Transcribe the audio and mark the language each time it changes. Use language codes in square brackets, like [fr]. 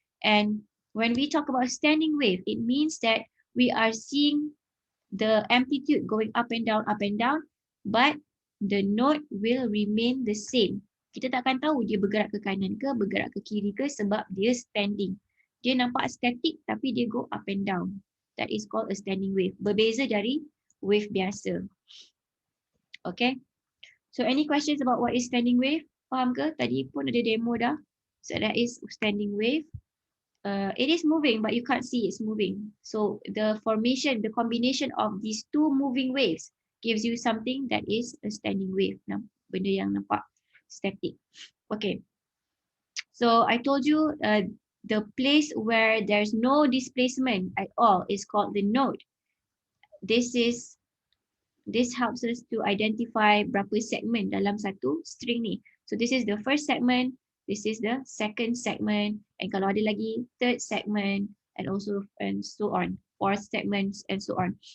[en] And when we talk about standing wave, it means that we are seeing the amplitude going up and down, but the node will remain the same. [ms] Kita takkan tahu dia bergerak ke kanan ke, bergerak ke kiri ke sebab dia standing. Dia nampak static tapi dia [en] go up and down. That is called a standing wave. [ms] Berbeza dari wave biasa. [en] Okay. So any questions about what is standing wave? [ms] Faham ke? Tadi pun ada demo dah. [en] So that is standing wave. It is moving but you can't see it's moving. So the formation, the combination of these two moving waves gives you something that is a standing wave. [ms] Benda yang nampak static. [en] Okay. So I told you the place where there's no displacement at all is called the node. This helps us to identify [ms] berapa segmen dalam satu string ni. [en] So this is the first segment, this is the second segment, and [ms] kalau ada lagi [en] third segment, and so on, fourth segments and so on.